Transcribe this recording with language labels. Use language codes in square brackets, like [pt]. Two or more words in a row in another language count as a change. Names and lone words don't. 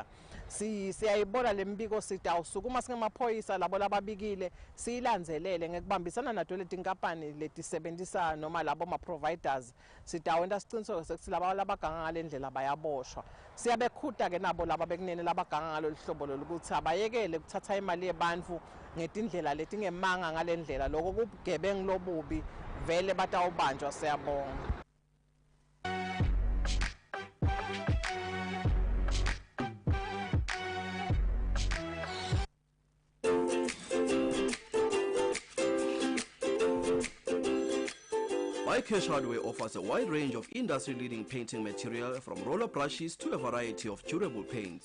[ss] Siyayibona lembiko sithi awusukuma singemaphoyisa labo lababikile siyilandzelele ngekubambisana nato letinkampani letisebenzisa noma labo ma providers sithi awenda siciniseko sekuthi laba labaganga ngalendlela bayaboshwa. Siyabekhuta ke nabo laba bekunene labaganga ngalolu hlobo lokuthi abayekele ukuthatha imali yebantfu ngetindlela letingemanga ngalendlela lokho kubugebengu lobubi vele batawubanjwa. Siyabonga. [en] Cash Hardware offers a wide range of industry-leading painting material from roller brushes to a variety of durable paints.